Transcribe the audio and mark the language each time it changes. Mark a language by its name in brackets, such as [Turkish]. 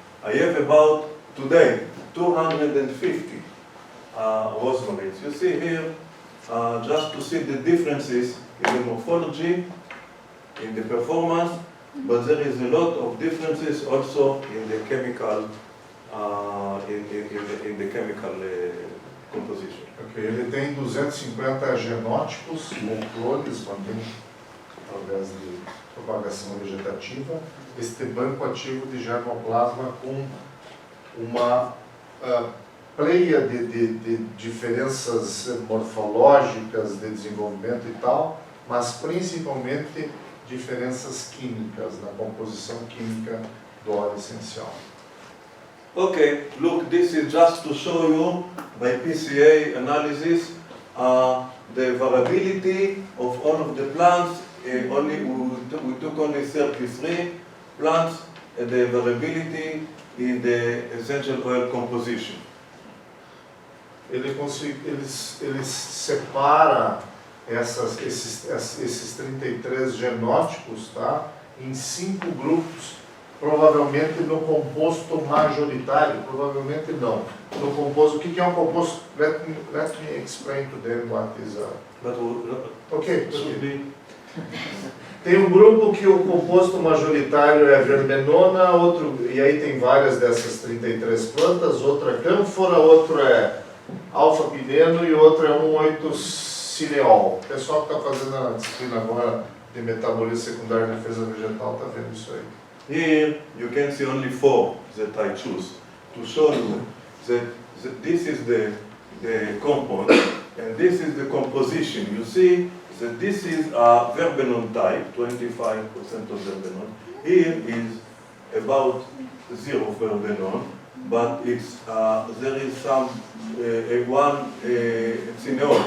[English] I have about, today, 250 rosemaries. You see here, just to see the differences in the morphology, in the performance, but there is a lot of differences also in the chemical, in the chemical composition. [Portuguese] Ok, ele tem 250 genótipos, ou clones, mantém através de propagação vegetativa, este banco ativo de germoplasma com uma pleia de diferenças morfológicas de desenvolvimento e tal, mas principalmente diferenças químicas, na composição química do óleo essencial. [English] Okay, look, this is just to show you by PCA analysis the variability of all of the plants. We took only 33 plants, the variability in the essential oil composition. [Portuguese] Ele separa esses 33 genótipos, tá, em 5 grupos, provavelmente no composto majoritário, provavelmente não. No composto, o que é um composto? [English] Let me explain to them what is a... Ok. [Portuguese] Tem um grupo que o composto majoritário é verbenona, outro, e aí tem várias dessas 33 plantas, outra é cânfora, outro é alfa-pineno e outro é 1,8-cineol. O pessoal que está fazendo a disciplina agora de metabolismo secundário e defesa vegetal está vendo isso aí. [English] Here you can see only 4 that I choose to show you that this is the compound and this is the composition. You see that this is a verbenon type, 25% of verbenon. Here is about 0 verbenon, but it's there is some one cineol.